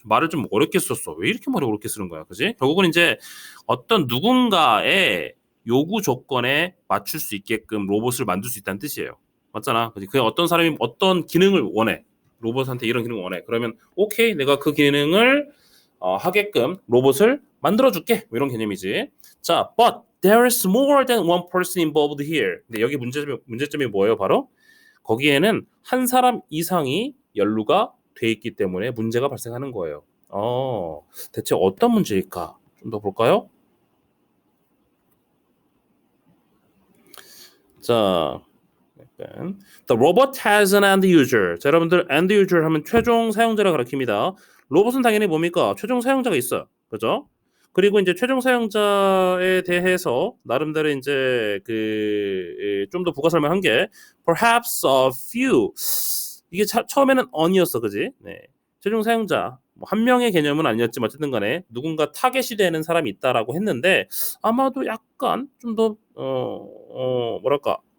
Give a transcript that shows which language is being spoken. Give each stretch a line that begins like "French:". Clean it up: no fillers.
Korean: 말을 좀 어렵게 썼어. 왜 이렇게 말을 어렵게 쓰는 거야? 그지? 결국은 이제 어떤 누군가의 요구 조건에 맞출 수 있게끔 로봇을 만들 수 있다는 뜻이에요. 맞잖아. 그 어떤 사람이 어떤 기능을 원해. 로봇한테 이런 기능을 원해. 그러면 오케이, 내가 그 기능을 하게끔 로봇을 만들어줄게. 뭐 이런 개념이지.
English: 자, but there is more than one person involved here.
Korean: 근데 여기 문제점이 뭐예요? 바로 거기에는 한 사람 이상이 연루가 돼 있기 때문에 문제가 발생하는 거예요. 대체 어떤 문제일까? 좀 더 볼까요?
English: 자, The robot has an end user.
Korean: 자, 여러분들 end user 하면 최종 사용자를 가리킵니다. 로봇은 당연히 뭡니까? 최종 사용자가 있어요. 그죠? 그리고 이제 최종 사용자에 대해서 나름대로 이제 좀 더 부가 설명한 게
English: perhaps a few.
Korean: 이게 처음에는 on이었어, 그지? 네. 최종 사용자 한 명의 개념은 아니었지만 어쨌든 간에 누군가 타겟이 되는 사람이 있다라고 했는데 아마도 약간 좀 더 뭐랄까